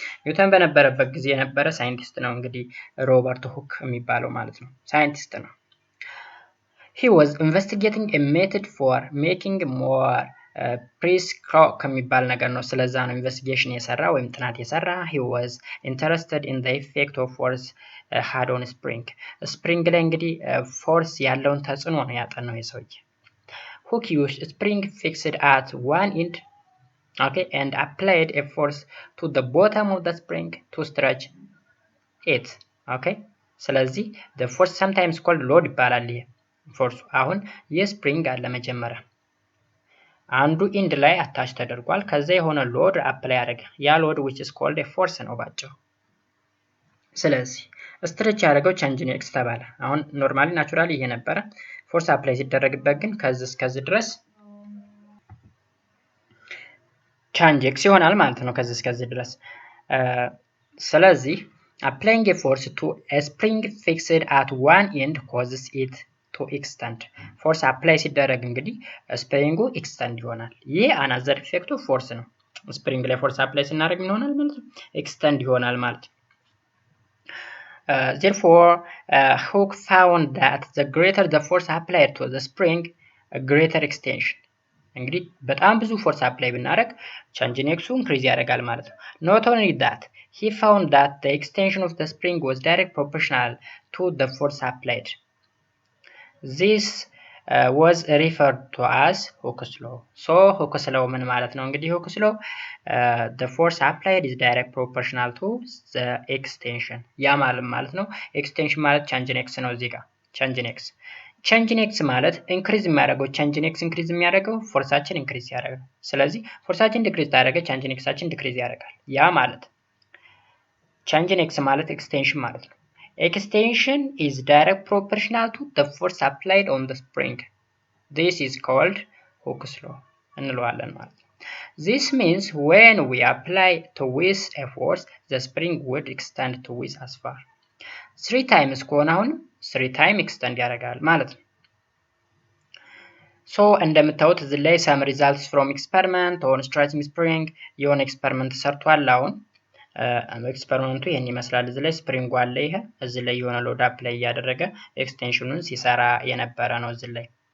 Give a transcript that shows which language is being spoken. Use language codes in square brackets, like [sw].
[am] ኒውተን በነበረበት ጊዜ የነበረ ሳይንቲስት ነው እንግዲህ ሮበርት ሁክ የሚባለው ማለት ነው። ሳይንቲስት ነው። [en] He was investigating a method for making more precise [am] ከሚባል ነገር ነው። ስለዛ ነው ኢንቨስቲጌሽን የሰራ ወይም ጥናት የሰራ። [en] He was interested in the effect of force had on spring. [am] ስፕሪንግ ላይ እንግዲህ ፎርስ ያለውን ተጽዕኖ ነው ያጠናው የሰውዬ። [en] Hook used spring fixed at one end, okay, and applied a force to the bottom of the spring to stretch it, okay. [am] ስለዚህ [en] the force sometimes called load [am] ይባላል። ይሄ ፎርሱ አሁን የስፕሪንግ አለ መጀመሪያ አንዱ ኢንድ ላይ አታች ተደርጓል። ከዛ የሆነ ሎድ አፕላይ ያደርጋ ያ ሎድ [en] which is called a force [am] ነው ባጭሩ። ስለዚህ ስትሬች ያደረገው ቼንጅ ኢን ኤክስ ተባለ። አሁን ኖርማሊ ናቹራሊ ይሄ ነበረ። ፎርስ አፕላይ ሲደረግበት ግን ከዚህ እስከዚህ ድረስ ቼንጅ ኤክስ ይሆናል ማለት ነው ከዚህ እስከዚህ ድረስ። [en] ስለዚህ applying a force to a spring fixed at one end causes it to extend. [am] ፎርስ አፕላይ ሲደረግ እንግዲህ ስፕሪንጉ ኤክስተንድ ይሆናል። ይሄ [en] another effect of force [am] ነው። ስፕሪንግ ላይ ፎርስ አፕላይ ስናደርግ ምን ይሆናል ማለት ነው? ኤክስተንድ ይሆናል ማለት ነው። [en] Therefore, Hooke found that the greater the force applied to the spring, a greater extension. [am] እንግዲህ በጣም ብዙ ፎርስ አፕላይ ብናደርግ ቼንጅ ኢን ኤክሱ ኢንክሪዝ ያደርጋል ማለት ነው። [en] Not only that, he found that the extension of the spring was direct proportional to the force applied. This was referred to as Hooke's law. [am] So Hooke's law ምን ማለት ነው? [en] እንግዲህ Hooke's law the force applied is direct proportional to the extension. [am] ያ ማለት ነው ኤክስቴንሽን ማለት ቼንጅ ኢን ኤክስ ነው። እዚህ ጋር ቼንጅ ኢን ኤክስ ማለት ኢንክሪዝ የሚያደርገው ቼንጅ ኢን ኤክስ ኢንክሪዝ የሚያደርገው ፎርሳችን ኢንክሪዝ ያደርጋል። ስለዚህ ፎርሳችን ዲክሪዝ ታደረገ ቼንጅ ኢን ኤክሳችን ዲክሪዝ ያደርጋል። ያ ማለት ቼንጅ ኢን ኤክስ ማለት ኤክስቴንሽን ማለት ነው። [en] Extension is direct proportional to the force applied on the spring. This is called Hooke's law. [am] እንለዋለን ማለት ነው። [en] This means when we apply to with a force, the spring would extend to with as far. [am] 3 times ከሆነ አሁን 3 time extend ያደርጋል ማለት ነው። So እንደምታዩት እዚህ ላይ [en] some results from experiment on stretching spring [am] የሆነ ኤክስፐሪመንት ሰርቷል። አሁን ኤክስፐሪመንቱ ይሄን ይመስላል። እዚህ ላይ ስፕሪንግ አለ። ይሄ እዚህ ላይ የሆነ ሎድ አፕ ላይ ያደረገ ኤክስቴንሽኑን ሲሰራ የነበረ ነው። እዚህ ላይ